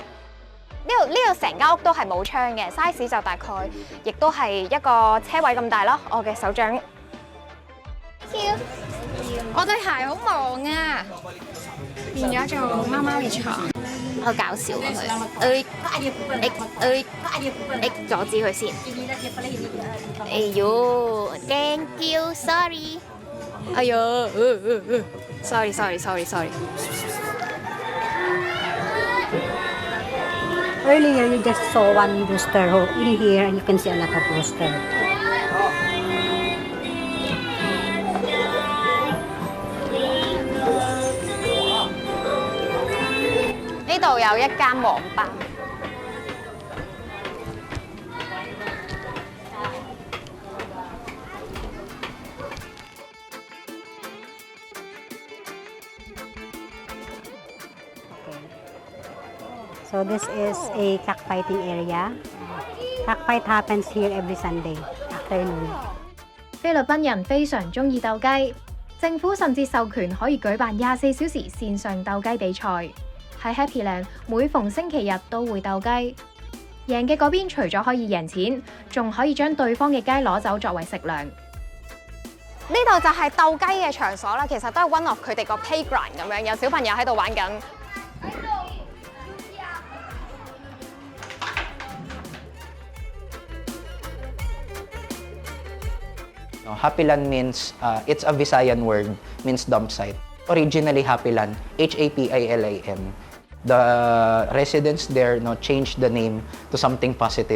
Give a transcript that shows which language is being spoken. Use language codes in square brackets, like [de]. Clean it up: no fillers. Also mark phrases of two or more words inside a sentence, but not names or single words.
[yue] 呢度成間屋都係冇窗嘅 ，size 就大概亦都係一個車位咁大咯，我嘅手掌。我對鞋好忙啊，變咗做貓貓嘅床，好搞笑啊佢！阻止佢先。哎呦 ， [en] thank you，sorry。 [yue] 哎呦，sorry。 [en] Earlier, you just saw one rooster in here, and you can see a lot of rooster. [yue] 呢度有一間網吧。 [en] So this is a cockfighting area. Cockfight happens here every Sunday afternoon. [yue] 菲律賓人非常中意鬥雞，政府甚至授權可以舉辦24小時線上鬥雞比賽。喺 Happyland 每逢星期日都會鬥雞，贏嘅嗰邊除咗可以贏錢，仲可以將對方嘅雞攞走作為食糧。呢度就係鬥雞嘅場所啦，其實都係 [en] one of [yue] 佢哋個 playground 咁樣，有小朋友喺度玩緊。 [en] Happyland means, it's a Visayan word, means dump site. Originally Happyland, Hapilam. The residents there changed the name to something positive.